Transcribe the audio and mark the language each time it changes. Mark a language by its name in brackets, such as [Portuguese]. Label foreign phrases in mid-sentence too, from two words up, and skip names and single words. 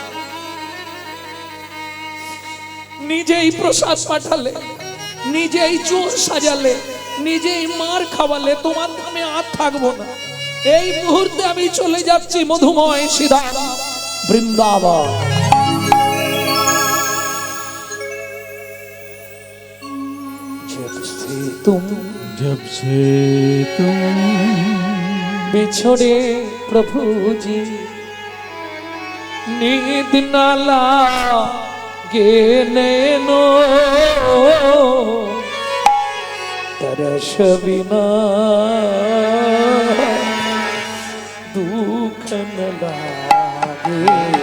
[Bangla] নিজেই প্রসাদ পাঠালে, নিজেই চোর সাজালে, নিজেই মার খাওয়ালে, তোমার নামে আর থাকবো না। এই মুহূর্তে আমি চলে যাচ্ছি মধুময় সিধাম বৃন্দাবন। [Hindi] जब से तुम बिछड़े प्रभु जी नींद ना लागे नैनो, तरस बिना दुख न लागे